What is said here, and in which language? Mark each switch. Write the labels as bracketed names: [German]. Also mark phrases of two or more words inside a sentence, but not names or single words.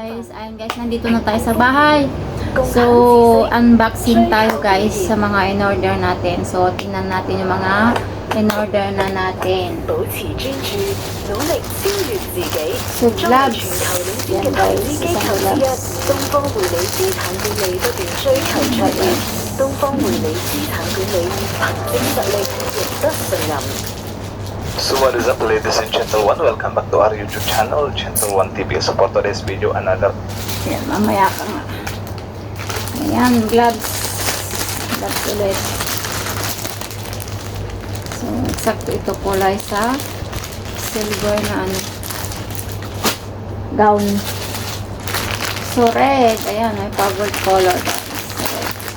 [Filipino] guys, ayun guys, nandito na tayo sa bahay. So, unboxing tayo guys sa mga in-order natin. So, tingnan natin yung mga in-order na natin. So, gloves. Yan guys, isang gloves. [Chinese] 東方匯理資產管理不斷追求卓越，東方匯理資產管理憑證實力，值得信任。 [English] So what is up, ladies and gentlemen? Welcome back to our YouTube channel, Gentle One TV. So for today's video, another. [Filipino] Yan, mamaya ka nga. Ayan, gloves. Gloves ulit. So, eksakto ito kulay sa silver na ano, gown. So, red. Ayan, may powered color. So, red.